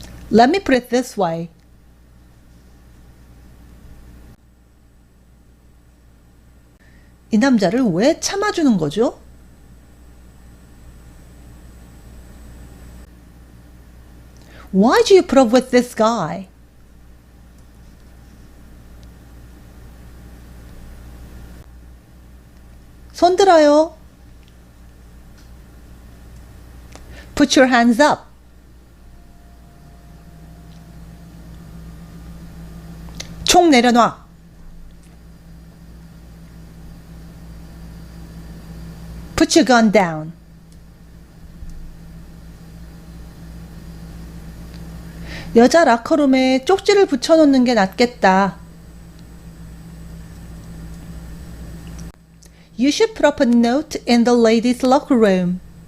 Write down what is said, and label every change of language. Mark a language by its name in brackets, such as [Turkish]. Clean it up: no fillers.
[English] Let me put it this way. [Korean] 이 남자를 왜 참아주는 거죠? [English] Why do you put up with this guy? [Korean] 손 들어요. [English] Put your hands up. [Korean] 총 내려놔. [English] Put your gun down. [Korean] 여자 라커룸에 쪽지를 붙여놓는 게 낫겠다. [English] You should put up a note in the ladies' locker room.